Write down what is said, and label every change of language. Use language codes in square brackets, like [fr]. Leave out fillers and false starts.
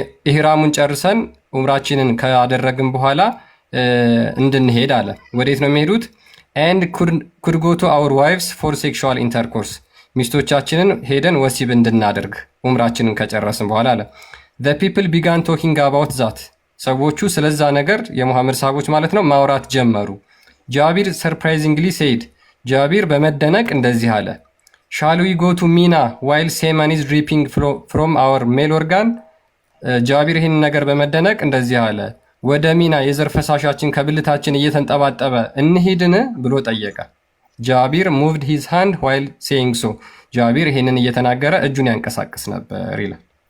[am] ኢህራሙን ጨርሰን ኡምራችንን ካደረግን በኋላ እንድንሄድ አለ። ወዴት ነው የሚሄዱት? [en] And could go to our wives for sexual intercourse. [am] ሚስቶቻችንን ሄደን ወሲብ እንድናደርግ ኡምራችንን ከጨረስን በኋላ አለ። [en] The people began talking about that. [am] ሰዎቹ ስለዛ ነገር የሙሐመድ ሰሃቦች ማለት ነው ማውራት ጀመሩ። ጃቢር [en] surprisingly said. [am] ጃቢር በመደነቅ እንደዚህ አለ. [en] Shall we go to Mina while semen is dripping from our male organ? [am] ጃቢር ይህን ነገር በመደነቅ እንደዚህ አለ፣ ወደ ሚና የዘር ፈሳሻችን ከብልታችን እየተንጠባጠበ እንሂድን ብሎ ጠየቀ። [en] ጃቢር ሙቭድ ሂዝ ሃንድ ዋይል ሴይንግ ሶ፣ [am] ጃቢር ይህንን እየተናገረ እጁን ያንቀሳቅስ ነበር ይላል።